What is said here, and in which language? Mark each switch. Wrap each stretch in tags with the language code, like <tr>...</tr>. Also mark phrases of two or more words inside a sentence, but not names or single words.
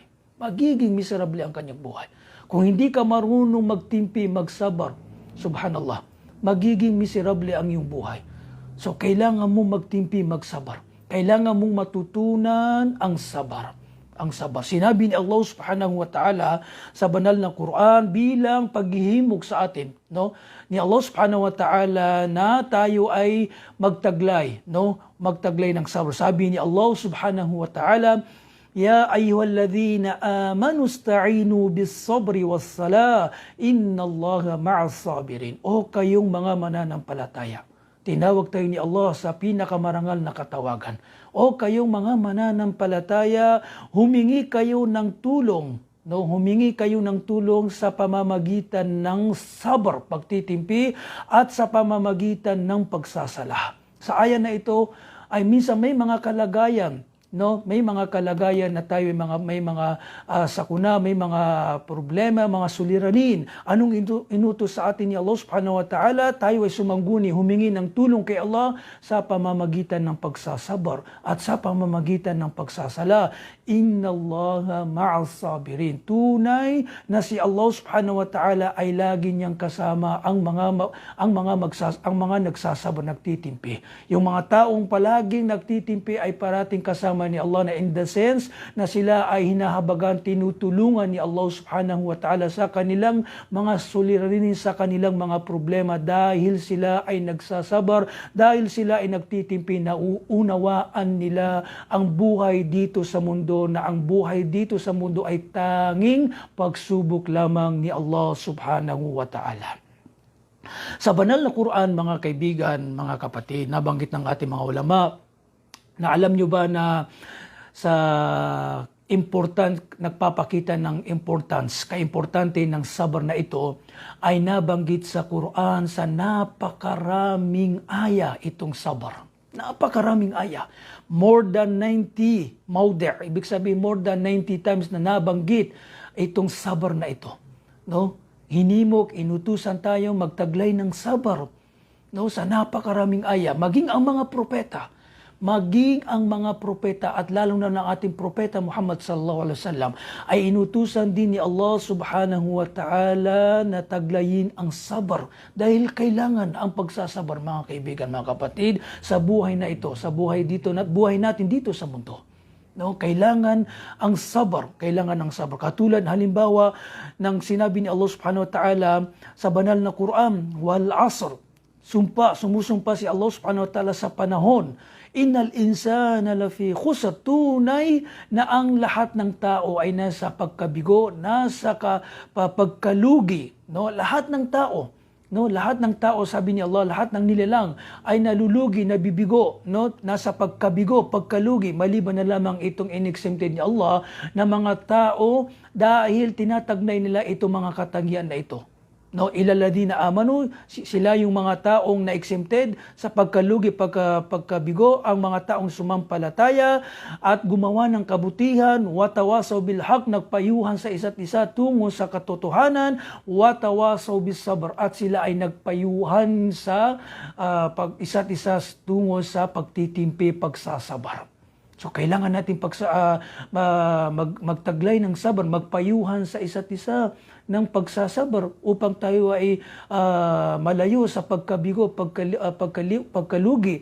<tl>Magiging miserable ang kanyang buhay. Kung hindi ka marunong magtimpi, magsabar, subhanallah, magiging miserable ang iyong buhay. So kailangan mo magtimpi, magsabar. Kailangan mong matutunan ang sabar. Ang sabar. Sinabi ni Allah</tl> <ar>سبحانه وتعالى</ar> <tl>sa banal na Quran bilang paghihimog sa atin, no? Ni Allah</tl> <ar>سبحانه وتعالى</ar> <tl>na tayo ay magtaglay, no? Magtaglay ng sabar. Sabi ni</tl> <ar>الله سبحانه وتعالى يا أيها الذين آمنوا استعينوا بالصبر والصلاة إن الله مع الصابرين.</ar> <tl>O kayong mga mananampalataya. Tinawag tayo ni Allah sa pinakamarangal na katawagan. O kayong mga mananampalataya, humingi kayo ng tulong. No, humingi kayo ng tulong sa pamamagitan ng sabr, pagtitimpi, at sa pamamagitan ng pagsasala. Sa aya na ito ay minsan may mga kalagayan, no, may mga kalagayan na tayo may mga sakuna, may mga problema, mga suliranin. Anong inutos sa atin ni Allah</tl> <ar>سبحانه وتعالى?</ar> <tl>Tayo ay sumangguni, humingi ng tulong kay Allah sa pamamagitan ng pagsasabar at sa pamamagitan ng pagsasala.</tl> <ar>إن الله مع الصابرين.</ar> <tl>Tunay na si Allah</tl> <ar>سبحانه وتعالى</ar> <tl>ay lagi niyang kasama ang mga nagsasabar, nagtitimpi. Yung mga taong palaging nagtitimpi ay parating kasama ni Allah, na</tl> <en>in the sense</en> <tl>na sila ay hinahabagan, tinutulungan ni Allah</tl> <ar>سبحانه وتعالى</ar> <tl>sa kanilang mga suliranin, sa kanilang mga problema, dahil sila ay nagsasabar, dahil sila ay nagtitimpi, na uunawaan nila ang buhay dito sa mundo, na ang buhay dito sa mundo ay tanging pagsubok lamang ni Allah</tl> <ar>سبحانه وتعالى.</ar> <tl>Sa banal na Quran, mga kaibigan, mga kapatid, nabanggit ng ating mga ulama, na alam nyo ba na sa nagpapakita ng kaimportante ng sabar na ito, ay nabanggit sa Quran sa napakaraming aya itong sabar. Napakaraming aya.</tl> <en>More than 90 mawdi'.</en> <tl>Ibig sabihin</tl> <en>more than 90 times</en> <tl>na nabanggit itong sabar na ito. No? hinimok, inutusan tayo magtaglay ng sabar, no, sa napakaraming aya, maging ang mga propeta, at lalong na ng ating propeta Muhammad</tl> <ar>صلى الله عليه وسلم</ar> <tl>ay inutusan din ni Allah</tl> <ar>سبحانه وتعالى</ar> <tl>na taglayin ang sabar, dahil kailangan ang pagsasabar, mga kaibigan, mga kapatid, sa buhay na ito, sa buhay natin dito sa mundo. No, kailangan ang sabar, Katulad halimbawa ng sinabi ni Allah</tl> <ar>سبحانه وتعالى</ar> <tl>sa banal na Quran,</tl> <ar>والعصر,</ar> <tl>sumusumpa si Allah</tl> <ar>سبحانه وتعالى</ar> <tl>sa panahon,</tl> <ar>إن الإنسان لفي خسر,</ar> <tl>tunay na ang lahat ng tao ay nasa pagkabigo, nasa pagkalugi, no, lahat ng tao, sabi ni Allah, lahat ng nilalang ay nalulugi, nabibigo, no, nasa pagkabigo, pagkalugi, maliban na lamang itong inexempted ni Allah na mga tao, dahil tinatagnay nila itong mga katangian na ito. No,</tl> <ar>إلا الذين آمنوا,</ar> <tl>sila yung mga taong na-exempted sa pagkalugi, pagkabigo, ang mga taong sumampalataya at gumawa ng kabutihan,</tl> <ar>وتواصوا بالحق,</ar> <tl>nagpayuhan sa isa't isa tungo sa katotohanan,</tl> <ar>وتواصوا بالصبر,</ar> <tl>at sila ay nagpayuhan sa isa't isa tungo sa pagtitimpi, pagsasabar. So kailangan natin magtaglay ng sabar, magpayuhan sa isa't isa ng pagsasabar upang tayo ay malayo sa pagkabigo, pagkalugi.</tl>